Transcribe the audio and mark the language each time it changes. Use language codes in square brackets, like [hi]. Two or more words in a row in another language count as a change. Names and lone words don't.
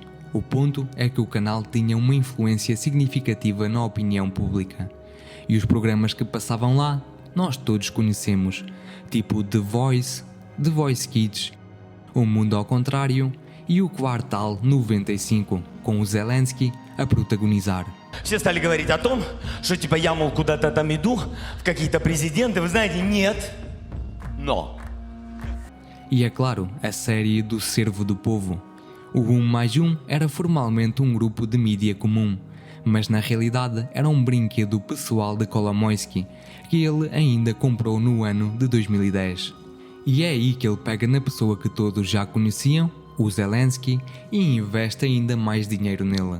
[pt] O ponto é que o canal tinha uma influência significativa na opinião pública. E os programas que passavam lá, nós todos conhecemos, tipo The Voice, The Voice Kids, O Mundo ao Contrário e o Kvartal 95, com o Zelensky a protagonizar. [ru] Все стали говорить о том, что типа я, мол, куда-то там иду, в какие-то президенты, вы знаете, нет, но... [pt] E é claro, a série do Servo do Povo. O 1+1 era formalmente um grupo de mídia comum, mas na realidade era um brinquedo pessoal de Kolomoisky, que ele ainda comprou no ano de 2010. E é aí que ele pega na pessoa que todos já conheciam, o Zelensky, e investe ainda mais dinheiro nele.